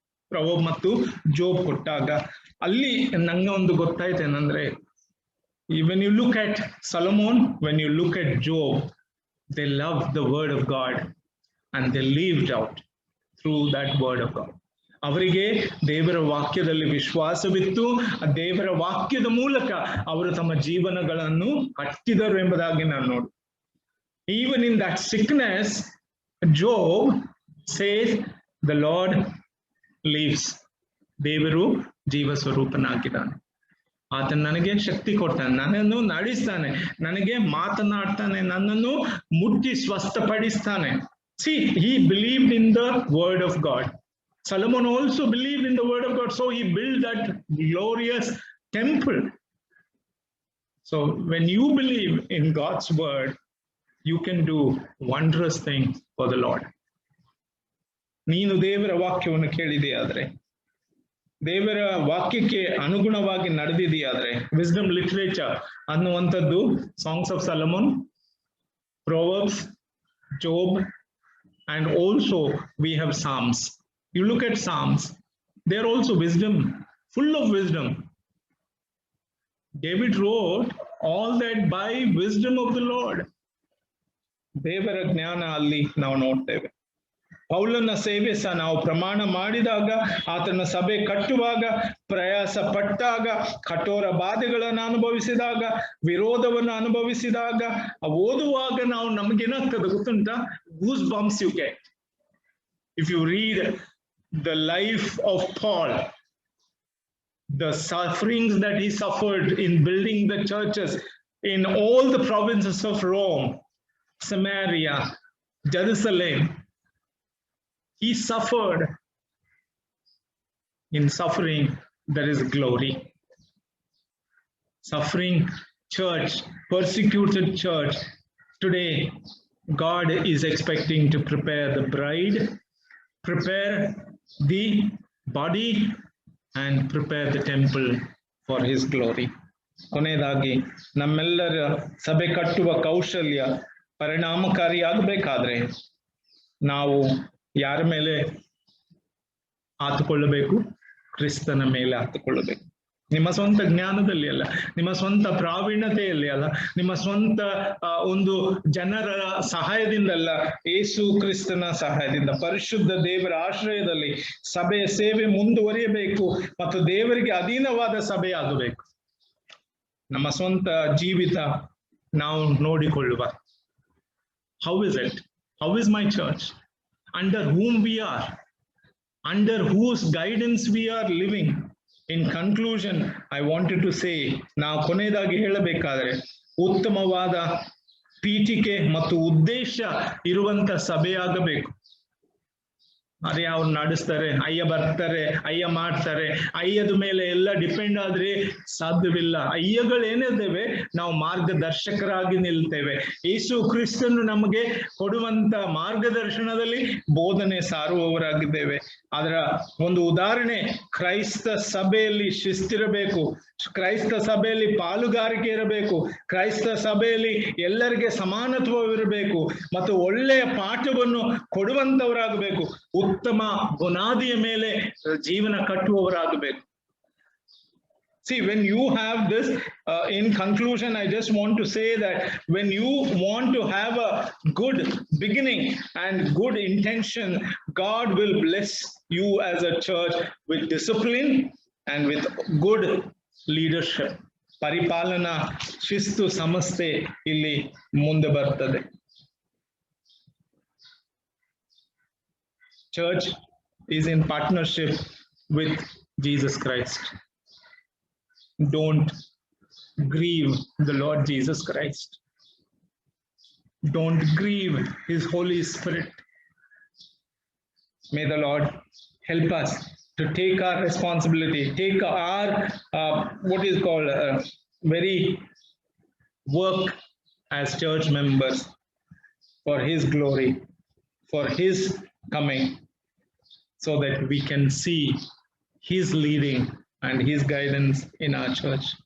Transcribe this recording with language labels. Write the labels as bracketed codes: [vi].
[kn] Proverbs ಮತ್ತು Job ಕೊಟ್ಟಾಗ ಅಲ್ಲಿ ನಂಗೆ ಒಂದು ಗೊತ್ತಾಯ್ತು ಏನಂದ್ರೆ, [en] when you look at Solomon, when you look at Job, they loved the word of God and they lived out through that word of God. [kn] ಅವರಿಗೆ ದೇವರ ವಾಕ್ಯದಲ್ಲಿ ವಿಶ್ವಾಸವಿತ್ತು, ದೇವರ ವಾಕ್ಯದ ಮೂಲಕ ಅವರು ತಮ್ಮ ಜೀವನಗಳನ್ನು ಕಟ್ಟಿದರು ಎಂಬುದಾಗಿ ನಾನು ನೋಡಿ. [en] Even in that sickness, Job says, the Lord lives. [kn] ದೇವರು ಜೀವ ಸ್ವರೂಪನಾಗಿದ್ದಾನೆ. ಆತ ನನಗೆ ಶಕ್ತಿ ಕೊಡ್ತಾನೆ, ನನ್ನನ್ನು ನಡೆಸ್ತಾನೆ, ನನಗೆ ಮಾತನಾಡ್ತಾನೆ, ನನ್ನನ್ನು ಮುಟ್ಟಿ ಸ್ವಸ್ಥಪಡಿಸ್ತಾನೆ. [en] See, he believed in the word of God. Solomon also believed in the word of God, so he built that glorious temple. So when you believe in God's word, you can do wondrous things for the Lord. [kn] ನೀನು ದೇವರ ವಾಕ್ಯವನ್ನು ಕೇಳಿದೆಯಾದ್ರೆ, ದೇವರ ವಾಕ್ಯಕ್ಕೆ ಅನುಗುಣವಾಗಿ ನಡೆದಿದೆಯಾದ್ರೆ, wisdom literature ಅನ್ನುವಂಥದ್ದು songs of ಸಲಮೋನ್, proverbs, ಜೋಬ್, [en] and also we have Psalms. You look at Psalms, they're also wisdom, full of wisdom. David wrote all that by wisdom of the Lord. [kn] ದೇವರ ಜ್ಞಾನ ಅಲ್ಲಿ ನಾವು ನೋಡ್ತೇವೆ. ಪೌಲನ ಸೇವೆ ಸಹ ನಾವು ಪ್ರಮಾಣ ಮಾಡಿದಾಗ, ಆತನ ಸಭೆ ಕಟ್ಟುವಾಗ, ಪ್ರಯಾಸ ಪಟ್ಟಾಗ, ಕಠೋರ ಬಾಧೆಗಳನ್ನು ಅನುಭವಿಸಿದಾಗ, ವಿರೋಧವನ್ನು ಅನುಭವಿಸಿದಾಗ, ಓದುವಾಗ ನಾವು ನಮಗೇನಾಗ್ತದೆ ಗೊತ್ತುಂಟಾ? [en] Goose bumps you get. If you read the life of Paul, the sufferings that he suffered in building the churches in all the provinces of Rome, Samaria, Jerusalem, he suffered. In suffering, there is glory. Suffering church, persecuted church. Today, God is expecting to prepare the bride, prepare the body, and prepare the temple for his glory. [kn] ಕೊನೆಯದಾಗಿ ನಮ್ಮೆಲ್ಲರ ಸಭೆ ಕಟ್ಟುವ ಕೌಶಲ್ಯ ಪರಿಣಾಮಕಾರಿಯಾಗಬೇಕಾದ್ರೆ ನಾವು ಯಾರ ಮೇಲೆ ಆತುಕೊಳ್ಳಬೇಕು? ಕ್ರಿಸ್ತನ ಮೇಲೆ ಆತುಕೊಳ್ಳಬೇಕು. ನಿಮ್ಮ ಸ್ವಂತ ಜ್ಞಾನದಲ್ಲಿ ಅಲ್ಲ, ನಿಮ್ಮ ಸ್ವಂತ ಪ್ರಾವೀಣ್ಯತೆಯಲ್ಲಿ ಅಲ್ಲ, ನಿಮ್ಮ ಸ್ವಂತ ಒಂದು ಜನರ ಸಹಾಯದಿಂದಲ್ಲ, ಯೇಸು ಕ್ರಿಸ್ತನ ಸಹಾಯದಿಂದ, ಪರಿಶುದ್ಧ ದೇವರ ಆಶ್ರಯದಲ್ಲಿ ಸಭೆಯ ಸೇವೆ ಮುಂದುವರಿಯಬೇಕು ಮತ್ತು ದೇವರಿಗೆ ಅಧೀನವಾದ ಸಭೆ ಆಗಬೇಕು. ನಮ್ಮ ಸ್ವಂತ ಜೀವಿತ ನಾವು ನೋಡಿಕೊಳ್ಳುವ. [en] How is it? How is my church? Under whom we are? Under whose guidance we are living? In conclusion, I wanted to say, [kn] ನಾವು ಕೊನೆಯದಾಗಿ ಹೇಳಬೇಕಾದ್ರೆ, ಉತ್ತಮವಾದ ಪೀಠಿಕೆ ಮತ್ತು ಉದ್ದೇಶ ಇರುವಂತ ಸಭೆಯಾಗಬೇಕು. ಅದೇ ಅವ್ರು ನಡೆಸ್ತಾರೆ, ಅಯ್ಯ ಬರ್ತಾರೆ, ಅಯ್ಯ ಮಾಡ್ತಾರೆ. ಅಯ್ಯದ ಮೇಲೆ ಎಲ್ಲ ಡಿಪೆಂಡ್ ಆದ್ರೆ ಸಾಧ್ಯವಿಲ್ಲ. ಅಯ್ಯಗಳೇನಿದ್ದೇವೆ, ನಾವು ಮಾರ್ಗದರ್ಶಕರಾಗಿ ನಿಲ್ತೇವೆ. ಯೇಸು ಕ್ರಿಸ್ತನು ನಮಗೆ ಕೊಡುವಂತ ಮಾರ್ಗದರ್ಶನದಲ್ಲಿ ಬೋಧನೆ ಸಾರುವವರಾಗಿದ್ದೇವೆ. ಅದರ ಒಂದು ಉದಾಹರಣೆ, ಕ್ರೈಸ್ತ ಸಭೆಯಲ್ಲಿ ಶಿಸ್ತಿರಬೇಕು, ಕ್ರೈಸ್ತ ಸಭೆಯಲ್ಲಿ ಪಾಲುಗಾರಿಕೆ ಇರಬೇಕು, ಕ್ರೈಸ್ತ ಸಭೆಯಲ್ಲಿ ಎಲ್ಲರಿಗೆ ಸಮಾನತ್ವವಿರಬೇಕು ಮತ್ತು ಒಳ್ಳೆಯ ಪಾಠವನ್ನು ಕೊಡುವಂತವರಾಗಬೇಕು, ಉತ್ತಮ ಬುನಾದಿಯ ಮೇಲೆ ಜೀವನ ಕಟ್ಟುವವರಾಗಬೇಕು. [en] See, when you have this, in conclusion, I just want to say that when you want to have a good beginning and good intention, God will bless you as a church with discipline and with good leadership. [kn] ಪರಿಪಾಲನಾ ಶಿಸ್ತು ಸಮಸ್ಯೆ ಇಲ್ಲಿ ಮುಂದೆ ಬರ್ತದೆ. [en] Church is in partnership with Jesus Christ. Don't grieve the Lord Jesus Christ. Don't grieve His Holy Spirit. May the Lord help us to take our responsibility, take our what is called very work as church members for His glory, for His coming, so that we can see His leading and His guidance in our church.